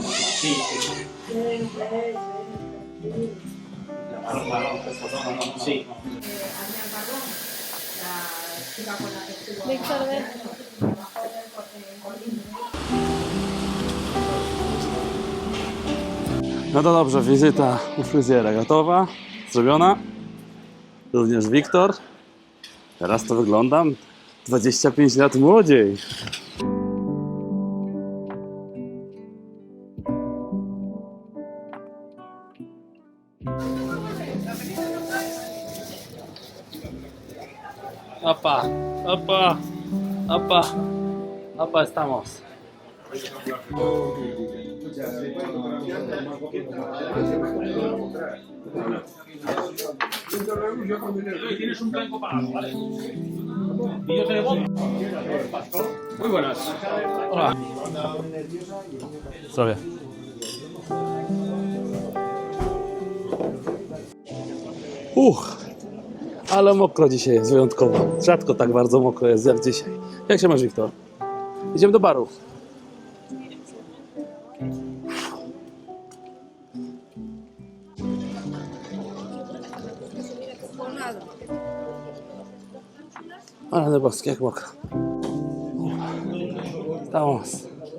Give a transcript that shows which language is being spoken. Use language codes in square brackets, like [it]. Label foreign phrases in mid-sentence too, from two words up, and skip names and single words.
[es] Sí. Sí. Adrián Pardón, la chica con la que estuvo. Víctor, ven. [pl] No to dobrze, wizyta u fryzjera gotowa, zrobiona. Również Wiktor. Teraz to wyglądam 25 lat młodziej. [es] Opa, opa, opa, opa, estamos. Tienes un blanco para algo, ¿vale? Y yo te debo. Muy buenas. Hola. [pl] Zdrowie. Ale mokro dzisiaj jest, wyjątkowo. Rzadko tak bardzo mokro jest jak dzisiaj. Jak się masz, Wiktor? Idziemy do baru. Ale boskie, jak mokro. [es] Estamos.